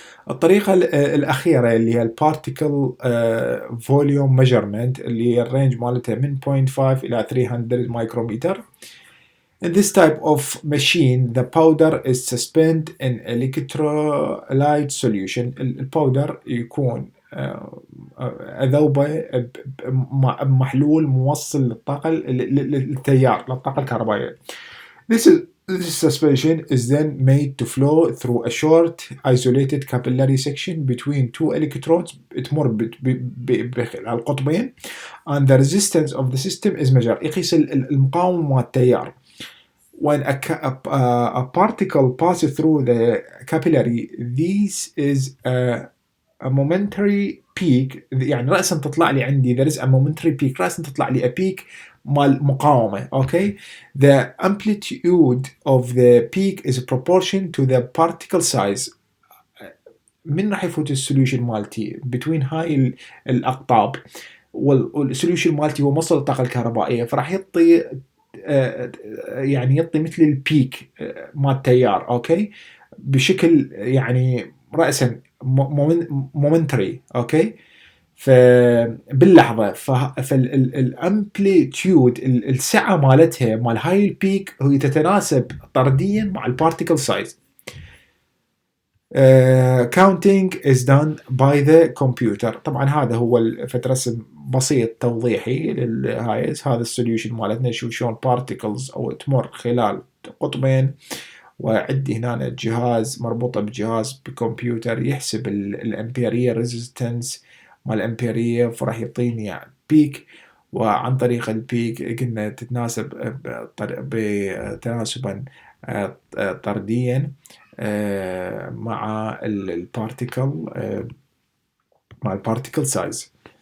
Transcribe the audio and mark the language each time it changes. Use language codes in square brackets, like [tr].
[ar] الطريقة الأخيرة اللي هي البارتيكل فوليوم ميجرمنت اللي هي الرينج مالتها من 0.5 إلى 300 مايكرومتر. [en] In this type of machine, the powder is suspended in electrolyte solution. [ar] الباودر يكون أذوبة بمحلول موصل للطاقة للتيار للطاقة الكهربائية. [en] This suspension is then made to flow through a short isolated capillary section between two electrodes. [ar] تمر بالقطبين [en] and the resistance of the system is measured. [ar] يقيس المقاومة مال التيار. [en] When a particle passes through the capillary, this is a momentary peak. [ar] يعني رأسا تطلع لي عندي [en] there is a momentary peak. [ar] رأسا تطلع لي [en] a peak [ar] مال مقاومة. [en] Okay, the amplitude of the peak is proportion to the particle size. [ar] من راح يفوت السوليوشن مالتي between هاي الأقطاب والسوليوشن مالتي هو موصل الطاقة الكهربائية، فراح يعطي يعني يعطي مثل البيك مال التيار اوكي بشكل يعني رأسا مومنتري اوكي فباللحظه. فالامبليتيود السعه مالتها مال هاي البيك هي تتناسب طرديا مع البارتيكل سايز. [en] counting is done by the computer. [ar] طبعا هذا هو رسم بسيط توضيحي للهاي. هذا السوليوشن مالتنا شوف شلون بارتيكلز او تمر خلال قطبين، وعندي هنا جهاز مربوطة بجهاز بكمبيوتر يحسب الامبيرية ريزيستنس مال الامبيرية، فراح يعطيني يعني بيك، وعن طريق البيك قلنا تتناسب بتناسبا طرديا مع البارتيكل مع البارتيكل سايز.